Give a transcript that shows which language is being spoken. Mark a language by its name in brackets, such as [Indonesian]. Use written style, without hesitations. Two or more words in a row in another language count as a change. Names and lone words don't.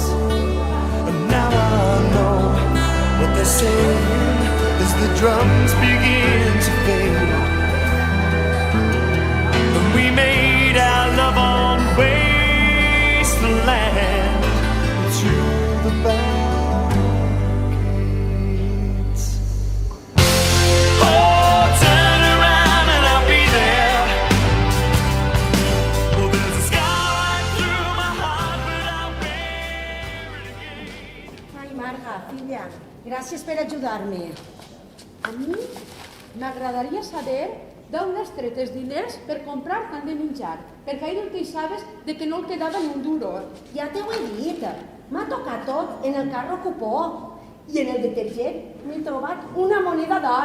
[English] And now I know what they say as the drums begin to fade, and we made our love on wasteland to the barricades. Oh, turn around and I'll be there. Oh, there's a scar right through my heart, but I'll bear it again. Ai, [Catalan] Marga, filla, gràcies per ajudar-me. A mi m'agradaria saber d'on has tret els diners per comprar tant de menjar, perquè ahir el queixaves de que no el quedava ni un duro. Ja t'ho he dit, m'ha tocat tot en el carro cupó i en el detergent m'he trobat una moneda d'or.